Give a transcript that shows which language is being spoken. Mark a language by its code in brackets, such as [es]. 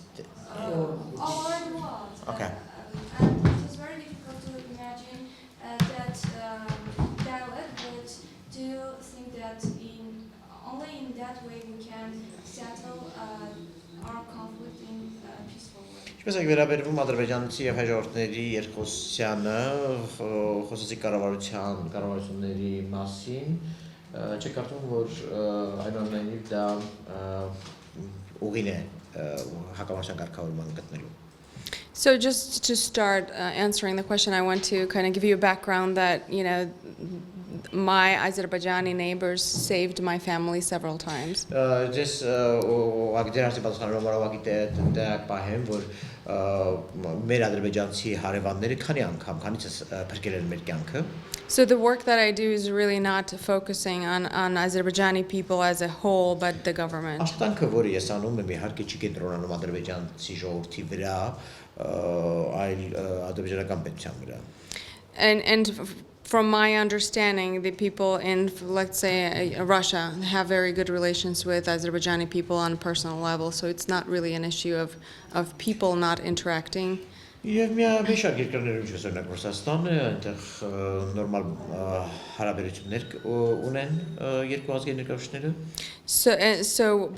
[en] all over the world? Okay. And it was very difficult to imagine that dialogue, but do you think that only in that way we can settle our conflict in a peaceful way? [hy] Ինչպես եք վերաբերվում ադրբեջանցի եւ հայ ժողովրդների երկխոսությանը, խոսեցի կառավարությունների մասին, չեք կարծում, որ այնուամենայնիվ դա ուղին է հակամարտության կարգավորման գտնելու։ [en] So just to start answering the question, I want to kind of give you a background that, you know, my Azerbaijani neighbors saved my family several times. Just [hy] ագդերացի պատասխանելով ագի դակ պահեմ, որ մեր ադրբեջանցի հարևանները քանի անգամ քանիցս փրկել են մեր կյանքը։ [en] So the work that I do is really not focusing on Azerbaijani people as a whole, but the government. [hy] Աշխատանքը, որը ես անում եմ, իհարկե չի կենտրոնանում ադրբեջանցի ժողովրդի վրա, այլ ադրբեջանական պետության վրա։ [en] And from my understanding, the people in, let's say, Russia have very good relations with Azerbaijani people on a personal level, so it's not really an issue of people not interacting. [hy] Եվ մի շարք երկրներում ինչպես օրինակ Ռուսաստանը, այնտեղ նորմալ հարաբերություններ ունեն երկու ազգերի ներկայացուցիչները։